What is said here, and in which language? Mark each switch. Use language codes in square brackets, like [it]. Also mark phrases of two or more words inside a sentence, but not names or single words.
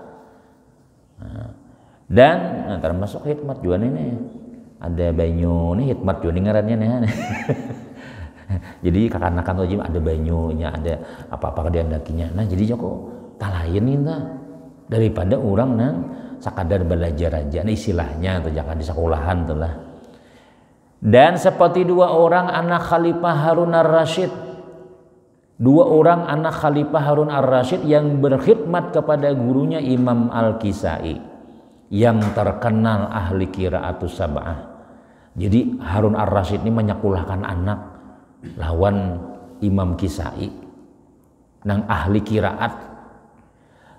[bjn] Nah, dan termasuk hikmat juga nih ada banyu nih hikmat juga nih ngarannya nih. Jadi kakanakan wajib ada banyunya ada apa-apa diandakinya. Nah jadi Joko tak lain itu daripada orang nang sekadar belajar aja nah, istilahnya atau jangan di sekolahan tuh lah. [id] Dan seperti dua orang anak Khalifah Harun ar-Rasyid, dua orang anak Khalifah Harun ar-Rasyid yang berkhidmat kepada gurunya Imam Al-Kisai yang terkenal ahli [ar] القراءات السبع. [bjn] Jadi Harun ar-Rasyid ini menyekolahkan anak lawan Imam Kisai nang ahli qiraat.